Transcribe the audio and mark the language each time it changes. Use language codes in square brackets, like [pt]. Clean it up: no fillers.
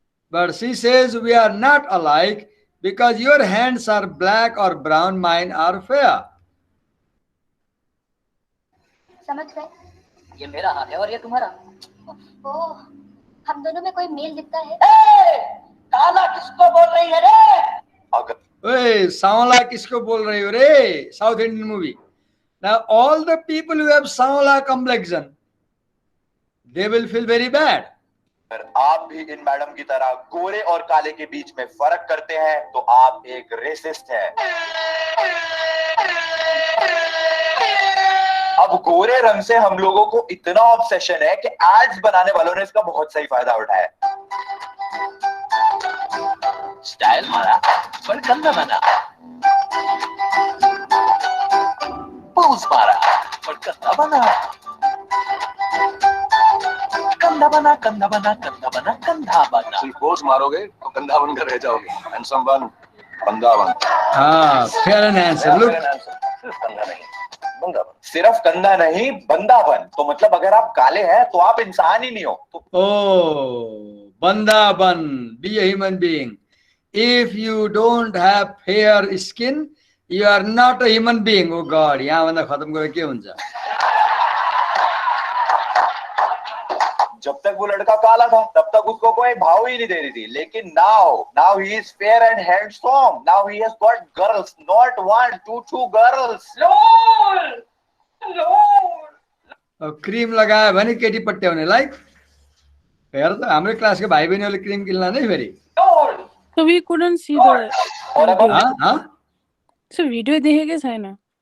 [en] But she says we are not alike because your hands are black or brown, mine are fair. [hi] समझ गए? ये मेरा हाथ है और ये तुम्हारा। ओह, हम दोनों में कोई मेल दिखता है? काला किसको बोल रही है रे? अगर Hey, Savala kisko bol rahi ho re? [en] South Indian movie. Now all the people who have Savala complexion, they will feel very bad. [hi] अगर आप भी इन मैडम की तरह गोरे और काले के बीच में फर्क करते हैं तो आप एक रेसिस्ट हैं। अब गोरे रंग से हम लोगों को इतना ऑब्सेशन है कि एड्स बनाने वालों ने इसका बहुत सही फायदा उठाया। स्टाइल मारा पर गंदा बना, पोज मारा पर गंदा बना, कंधा बना कंधा बना कंधा बना कंधा बना। सिर्फ पोज मारोगे तो कंधा बनकर रह जाओगे। हैंडसम बन, बंदा बन। [en] Ah, fair and handsome. Look, [hi] सिर्फ कंधा नहीं बंदा बन, सिर्फ कंधा नहीं बंदा बन। तो मतलब अगर आप काले हैं तो आप इंसान ही नहीं हो। तो [en] oh, banda ban, be a human being. If you don't have fair skin, you are not a human being. Oh God, [ne] यहाँ बंदा खत्म करे के हुन्छ? [hi] जब तक वो लड़का काला था तब तक उसको कोई भाव ही नहीं दे रही थी, लेकिन [en] now he is fair and handsome. Now he has got girls, not one, two girls. [ne] अब क्रीम लगायो भने केटी पट्टे हुने लाइक हेर त हाम्रो क्लासको भाइ बहिनीहरूले क्रीम किन्ला नै फेरि। [en] So we couldn't see the video. [hi] हाँ? [ne] So video देखेकै छैन।